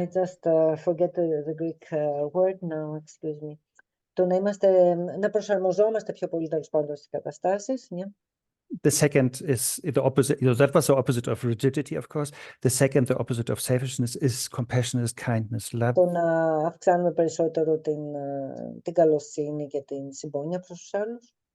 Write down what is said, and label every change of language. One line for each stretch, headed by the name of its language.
English: I just forget the Greek word now, excuse me.
Greek: Το να προσαρμοζόμαστε πιο πολύ τέλος πάντων στις καταστάσεις.
English: Yeah. The second is the opposite. That was the opposite of rigidity, of course. The second, the opposite of selfishness, is compassionate kindness, love.
Greek: Το να αυξάνουμε περισσότερο την καλοσύνη και την συμπόνια προς τους άλλους.